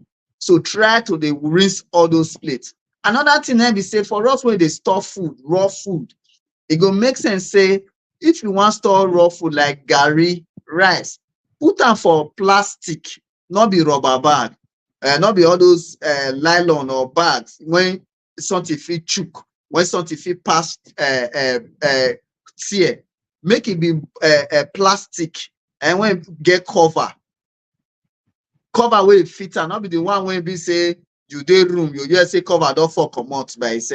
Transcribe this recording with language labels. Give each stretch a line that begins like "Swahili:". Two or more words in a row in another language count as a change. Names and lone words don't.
Nigerian Pidgin: So try to they rinse all those plates. Another thing I be say for us when they store food, raw food, it go make sense say if you want store raw food like garri, rice, put them for plastic, not be rubber bag, not be all those nylon or bags when something fit chook, when something fit pass tear. Make it be plastic and when get cover wey fit am, not be the one wey be say you dey room, you hear say cover don fall comot by itself.